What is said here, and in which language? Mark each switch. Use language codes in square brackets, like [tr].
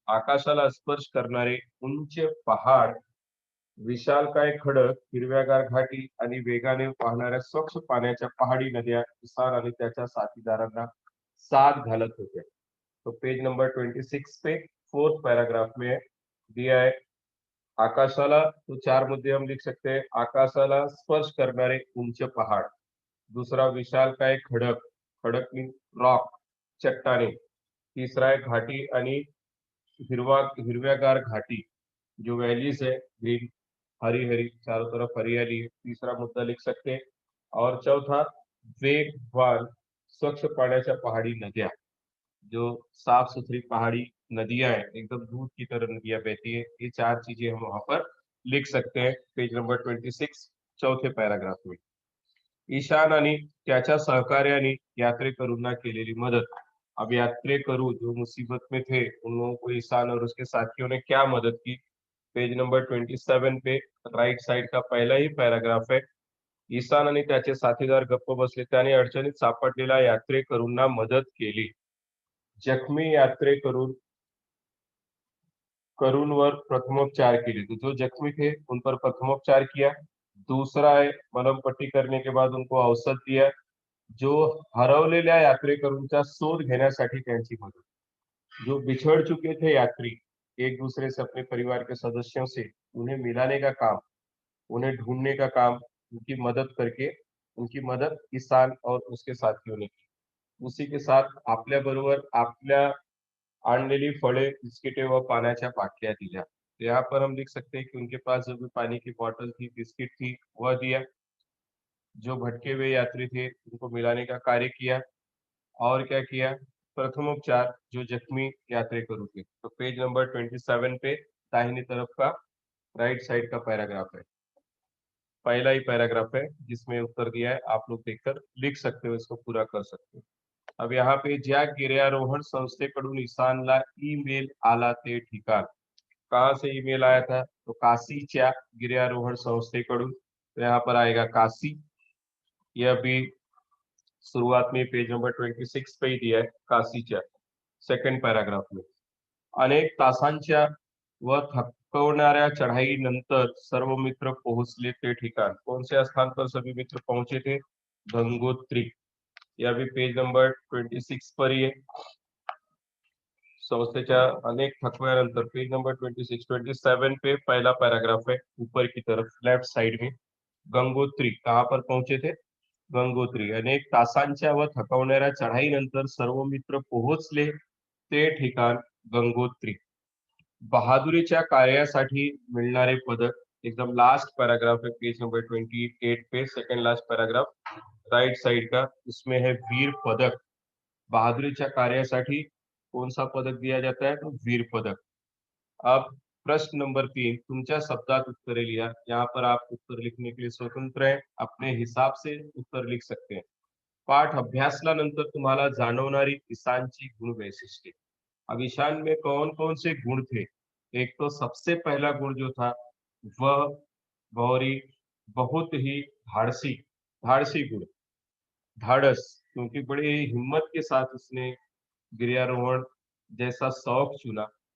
[mr] आकाशाला स्पर्श करणारे उंच पहाड, विशालकाय खडक, हिरव्यागार घाटी आणि वेगाने वाहणाऱ्या स्वच्छ पाण्याच्या पहाडी नद्या ईशान आणि त्याच्या साथीदारांना साथ घालत होत्या. [hi] तो पेज नंबर 26 पे फोर्थ पैराग्राफ में दिया है। आकाशाला तो 4 मुद्दे हम लिख सकते हैं। [mr] आकाशाला स्पर्श करणारे उंच पहाड़, [hi] दूसरा [mr] विशालकाय खडक, [hi] खडक मीन्स रॉक, चट्टाने, तीसरा है [mr] घाटी आणि हिरव्यागार घाटी, [hi] जो वैलीज है ग्रीन, हरी हरी चारों तरफ हरियाली है, तीसरा मुद्दा लिख सकते हैं। और चौथा [mr] वेगवान स्वच्छ पाण्याच्या [hi] पहाड़ी नदियां, जो साफ सुथरी पहाड़ी नदियां हैं, एकदम दूध की तरह नदियां बहती है। ये 4 चीजें हम वहां पर लिख सकते हैं पेज नंबर 26 चौथे पैराग्राफ में। [mr] ईशान आणि त्याच्या सहकार्याने यात्रेकरूंना केलेली मदद। [hi] अब यात्रेकरू जो मुसीबत में थे उन लोगों को ईशान और उसके साथियों ने क्या मदद की? पेज नंबर 27 पे राइट साइड का पहला ही पैराग्राफ है। [mr] ईशान आणि त्याचे साथीदार गप्प बसले, त्याने अडचणीत सापडलेल्या यात्रेकरूंना मदत केली। जखमी यात्रेकरून करूनवर प्रथमोपचार केले, [hi] तो जो जख्मी थे उन पर प्रथमोपचार किया। दूसरा है मलम पट्टी करने के बाद उनको औषध दिया। [mr] जो हरवलेल्या यात्रेकरूंचा शोध घेण्यासाठी त्यांची मदत। [hi] जो बिछड़ चुके थे यात्री एक दूसरे से, अपने परिवार के सदस्यों से, उन्हें मिलाने का काम, उन्हें ढूंढने का काम, उनकी मदद करके उनकी मदद किसान और उसके साथियों ने की। उसी के साथ [mr] आपल्या बरोबर आपल्या आणलेली फळे, बिस्किटे व पाण्याच्या बाटल्या दिल्या। [hi] तो यहाँ पर हम लिख सकते हैं कि उनके पास जो भी पानी की बॉटल थी, बिस्किट थी, वह दिया। जो भटके हुए यात्री थे, उनको मिलाने का कार्य किया। और क्या किया? प्रथमोपचार जो जख्मी यात्रेकरू थे। तो पेज नंबर 27 पे दाहिनी तरफ का राइट साइड का पैराग्राफ है। पहला ही पैराग्राफ है जिसमें उत्तर दिया है, आप लोग देखकर लिख सकते हो, इसको पूरा कर सकते हो। अब यहाँ पे [mr] ज्या गिर्यारोहण संस्थेकडून ईशानला ईमेल आला ते ठिकाण। [hi] कहाँ से ईमेल आया था? तो [mr] काशीच्या गिर्यारोहण संस्थेकडून। [hi] तो यहाँ पर आएगा काशी। यह भी शुरुआत में पेज नंबर 26 पे ही दिया है, काशीच्या सेकंड पैराग्राफ में। [mr] अनेक तासांच्या व थकवणाऱ्या चढाईनंतर सर्व मित्र पोहोचले ते ठिकाण। [hi] कौन से स्थान पर सभी मित्र पहुंचे थे? गंगोत्री। यह भी पेज नंबर 26 पर ही है। [mr] संस्थेच्या अनेक थकव्यानंतर [hi] पेज नंबर 26 27 पे पहला पैराग्राफ है, ऊपर की तरफ लेफ्ट साइड में। गंगोत्री कहाँ पर पहुंचे थे? गंगोत्री। [mr] अनेक तासांच्या व थकवणाऱ्या चढाईनंतर सर्व मित्र पोहोचले ते ठिकाण गंगोत्री। बहादुरीच्या कार्यासाठी मिळणारे पदक, [hi] एकदम लास्ट पैराग्राफ है पेज नंबर 28 पे, second last paragraph right side का, उसमें है वीर पदक। [mr] बहादुरीच्या कार्यासाठी [hi] कौन सा पदक दिया जाता है? तो वीर पदक। अब प्रश्न नंबर 3, [mr] तुमच्या शब्दात उत्तरे लिहा। [hi] यहाँ पर आप उत्तर लिखने के लिए स्वतंत्र हैं, अपने हिसाब से उत्तर लिख सकते हैं। [mr] पाठ अभ्यासल्यानंतर तुम्हाला जाणवणारी ईशानची गुण वैशिष्ट्ये। [hi] अब ईशान में कौन कौन से गुण थे? एक तो सबसे पहला गुण जो था वह गौरी बहुत ही धाड़सी, धाड़सी गुण, धाड़स, क्योंकि बड़े ही हिम्मत के साथ उसने गिर्यारोहण जैसा शौक चुना।